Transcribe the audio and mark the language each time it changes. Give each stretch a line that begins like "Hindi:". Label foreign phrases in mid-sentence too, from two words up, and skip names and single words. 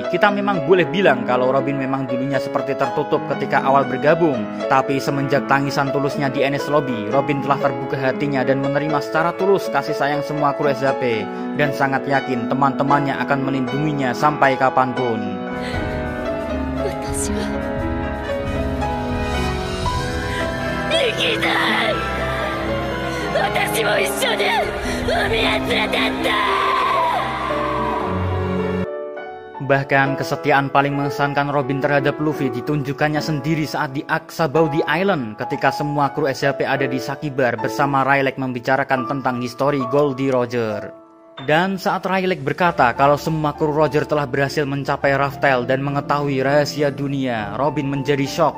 Indonesian: Kita memang boleh bilang kalau Robin memang dulunya seperti tertutup ketika awal bergabung. Tapi semenjak tangisan tulusnya di Enies Lobby, Robin telah terbuka hatinya dan menerima secara tulus kasih sayang semua kru SHP. Dan sangat yakin teman-temannya akan melindunginya sampai kapanpun.
Japanese: 行きたい。私も一緒に海へ連れてって。
Indonesian: Bahkan kesetiaan paling mengesankan Robin terhadap Luffy ditunjukkannya sendiri saat di Aksabaudi Island ketika semua kru SHP ada di Sakibar bersama Rayleigh membicarakan tentang histori Goldie Roger. Dan saat Rayleigh berkata kalau semua kru Roger telah berhasil mencapai Raftel dan mengetahui rahasia dunia, Robin menjadi shock.